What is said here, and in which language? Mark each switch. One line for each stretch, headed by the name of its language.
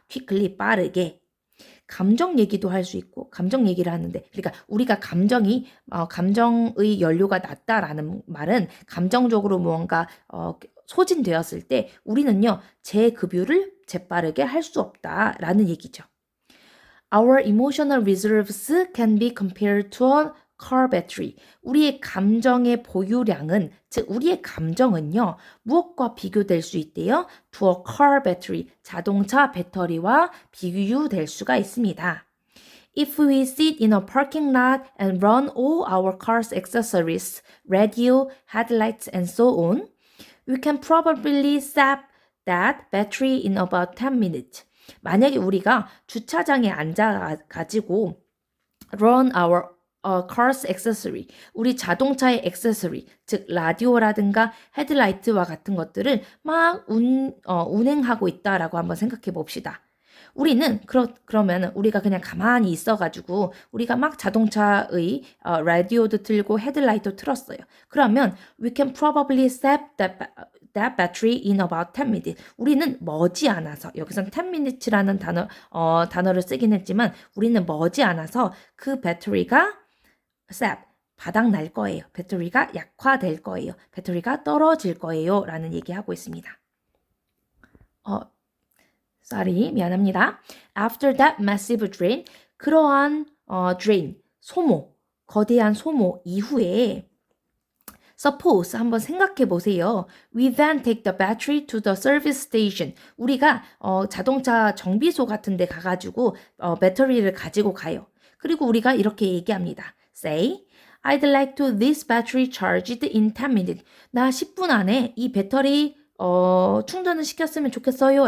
Korean: quickly, 빠르게. 감정 얘기도 할 수 있고 감정 얘기를 하는데 그러니까 우리가 감정의 연료가 낮다라는 말은 감정적으로 무언가 소진되었을 때 우리는요, 재급유를 재빠르게 할 수 없다라는 얘기죠.
English: Our emotional reserves can be compared to a car battery.
Korean: 우리의 감정의 보유량은, 즉 우리의 감정은요, 무엇과 비교될 수 있대요?
English: To a car battery,
Korean: 자동차 배터리와 비교될 수가 있습니다.
English: If we sit in a parking lot and run all our car's accessories, radio, headlights, and so on, we can probably sap that battery in about 10 minutes.
Korean: 만약에 우리가 주차장에 앉아가지고
English: run our car's accessory,
Korean: 우리 자동차의 accessory, 즉 라디오라든가 헤드라이트와 같은 것들을 막 운행하고 있다라고 한번 생각해 봅시다. 우리는 그러면 우리가 그냥 가만히 있어가지고 우리가 막 자동차의 라디오도 틀고 헤드라이트도 틀었어요. 그러면
English: we can probably sap that that battery in about 10 minutes.
Korean: 우리는 머지않아서 여기선 10 minutes라는 단어를 쓰긴 했지만 우리는 머지않아서 그 배터리가 sap 바닥 날 거예요. 배터리가 약화될 거예요. 배터리가 떨어질 거예요. 라는 얘기하고 있습니다. sorry, 미안합니다.
English: After that massive drain,
Korean: 그러한 drain, 소모, 거대한 소모 이후에 Suppose 한번 생각해 보세요.
English: We then take the battery to the service station.
Korean: 우리가 자동차 정비소 같은 데 가가지고 배터리를 가지고 가요. 그리고 우리가 이렇게 얘기합니다.
English: Say, I'd like to this battery charged in 10 minutes.
Korean: 나 10분 안에 이 배터리 충전을 시켰으면 좋겠어요.